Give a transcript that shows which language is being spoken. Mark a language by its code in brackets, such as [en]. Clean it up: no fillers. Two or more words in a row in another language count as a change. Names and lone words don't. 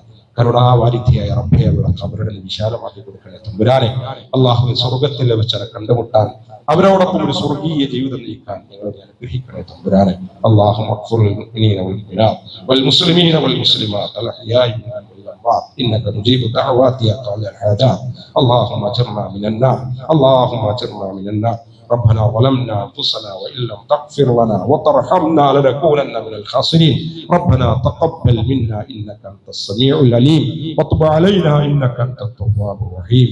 [ml] കരുണാവാരിധിയായ റബ്ബേ, അവരുടെ ഖബറിടം വിശാലമാക്കി കൊടുക്കണേ തമ്പുരാനെ. അള്ളാഹുവെ, സ്വർഗത്തിൽ വെച്ചവരെ കണ്ടുമുട്ടാൻ, അവരോടൊപ്പം ഒരു സ്വർഗീയ ജീവിതം നയിക്കാൻ ഞങ്ങളെ അനുഗ്രഹിക്കണേ തമ്പുരാനെ. [ar] اللهم اغفر للمؤمنين والمؤمنات والمسلمين والمسلمات الأحياء منهم والأموات إنك مجيب الدعوات يا قاضي الحاجات. اللهم اجرنا من النار، اللهم اجرنا من النار. ربنا ظلمنا أنفسنا وإن لم تغفر لنا وترحمنا لنكونن من الخاسرين. ربنا تقبل منا إنك أنت السميع العليم وتب علينا إنك أنت التواب الرحيم.